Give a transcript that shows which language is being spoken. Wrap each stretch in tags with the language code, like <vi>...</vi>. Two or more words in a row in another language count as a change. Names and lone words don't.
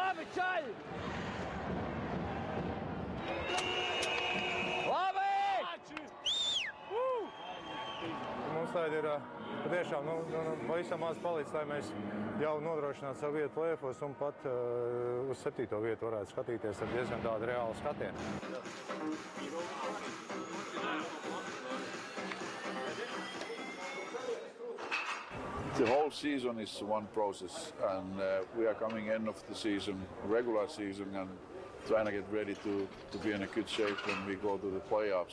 <lv>čaļ! Labi! Mums tāda ir patiešām pavisam maz palīdz, lai mēs jau nodrošinātu savu vietu play-offos un pat uz 7. vietu varētu skatīties ar diezgan tādu reālu skatienu.</lv> <en>The whole season is one process, and we are coming end of the season, regular season, and trying to get ready to be in a good shape when we go to the playoffs.</en>